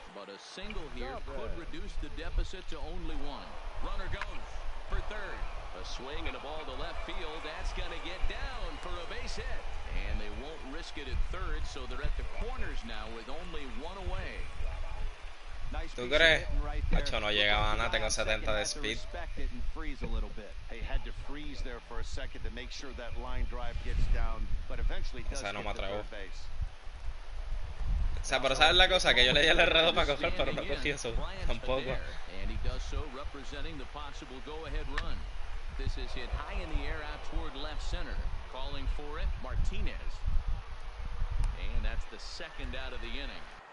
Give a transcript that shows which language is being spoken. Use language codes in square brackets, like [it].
[en] But a single here could reduce the deficit to only 1. Runner goes for 3rd. A swing and a ball to left field. That's going to get down for a base hit. And they won't risk it at 3rd, so they're at the corners now with only 1 away. [es] ¿Tú crees? Hacho, no llegaba a nada, tengo 70 de speed. [en] They had to freeze there for a second to make sure that line drive gets down, but eventually does [es] O sea, no me [en] get to [es] atrevo. [en] third base. [es] O sea, pero ¿sabes la cosa? Que yo le di el errado para coger, pero no cogí eso. Tampoco. [en] And he does so representing the possible go-ahead run. This is hit high in the air out toward left center. Calling for it, Martinez. And that's the 2nd out of the inning.